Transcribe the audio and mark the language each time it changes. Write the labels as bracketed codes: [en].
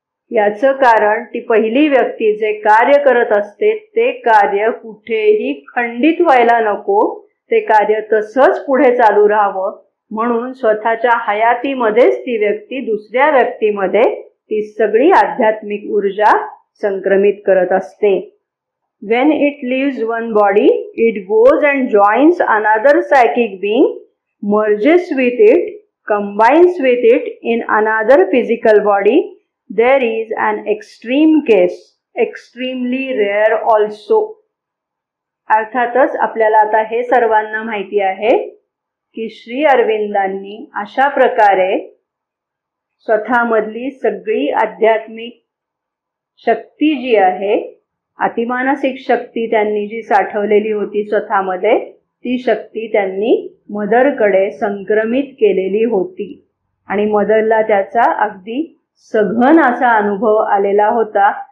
[mr] याचं कारण ती पहिली व्यक्ती जे कार्य करत असते ते कार्य कुठेही खंडित व्हायला नको, ते कार्य तसंच पुढे चालू राहावं म्हणून स्वतःच्या हयातीमध्येच ती व्यक्ती दुसऱ्या व्यक्तीमध्ये ती सगळी आध्यात्मिक ऊर्जा संक्रमित करत असते. [en] When it leaves one body, it goes and joins another psychic being, merges with it, combines with it in another physical body. There is an extreme case, extremely rare also. [mr] अर्थातच आपल्याला आता हे सर्वांना माहिती आहे की श्री अरविंदांनी अशा प्रकारे स्वतःमधली सगळी आध्यात्मिक शक्ती जी आहे, अतिमानसिक शक्ती त्यांनी जी साठवलेली होती स्वतःमध्ये, ती शक्ती त्यांनी मदरकडे संक्रमित केलेली होती आणि मदरला त्याचा अगदी सघन असा अनुभव आलेला होता.